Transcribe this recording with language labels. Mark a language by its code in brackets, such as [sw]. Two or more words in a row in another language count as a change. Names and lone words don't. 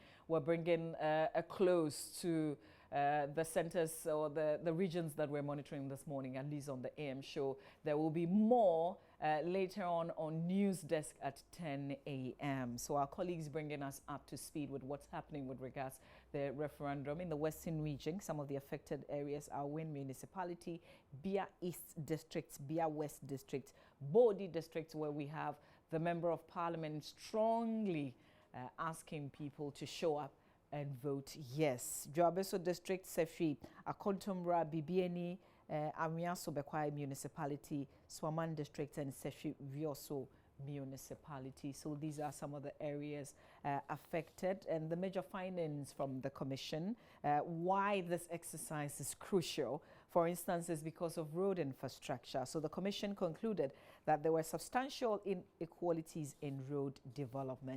[en] We're bringing a close to the centers or the regions that we're monitoring this morning, at least on the AM show. There will be more later on News Desk at 10 a.m. So our colleagues bringing us up to speed with what's happening with regards to the referendum in the Western region. Some of the affected areas are Win Municipality, Bia East District, Bia West District, Bodi District, where we have the Member of Parliament strongly asking people to show up and vote yes. Joabeso District, Sefi, Akontomra, Bibieni, Amiaso Bekwai Municipality, Swaman District, and Sefi Vioso Municipality. So these are some of the areas affected, and the major findings from the Commission, why this exercise is crucial, for instance, is because of road infrastructure. So the Commission concluded that there were substantial inequalities in road development.